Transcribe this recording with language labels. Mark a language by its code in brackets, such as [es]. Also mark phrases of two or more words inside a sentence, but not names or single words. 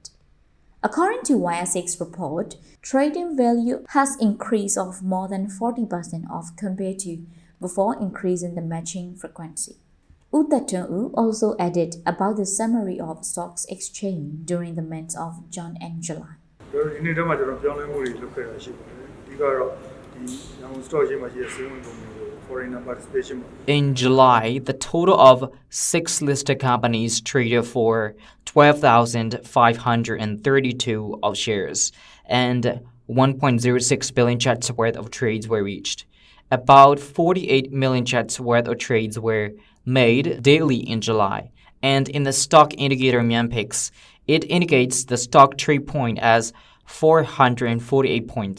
[en] According to YSX report, trading value has increased of more than 40% of compared to before increasing the matching frequency. Uttaton also added about the summary of stocks exchange during the months of June and July. [my] ဒီနေ့တည်းမှာကျွန်တော်ပြောင်းလဲမှုတွေလုပ်ခဲ့တာရှိပါတယ်။ဒီကတော့ဒီရန်ကုန် [en] stock exchange [my] မှာရှိတဲ့စီးဝင်ကုမ္ပဏီတွေ [en] foreigner participation In July, the total of 6 listed companies traded for 12,532 of shares and 1.06 billion chats worth of trades were reached. About 48 million chats worth of trades were made daily in July, and in the stock indicator Myanpix, it indicates the stock trade point as 448 points.